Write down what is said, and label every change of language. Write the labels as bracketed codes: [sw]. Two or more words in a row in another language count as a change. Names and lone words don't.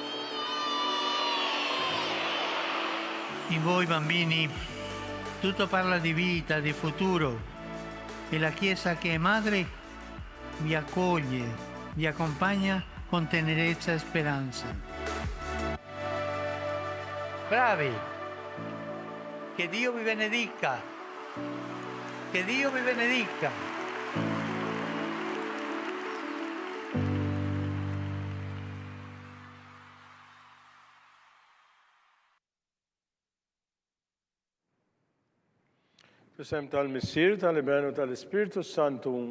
[it] In voi bambini tutto parla di vita, di futuro e la Chiesa che è madre vi accoglie, vi accompagna con tenerezza e speranza. Bravi! Che Dio vi benedica! Che Dio vi benedica! [mt] Fisem tal-Missir, tal-Ibenu, tal-Ispiritu Santu.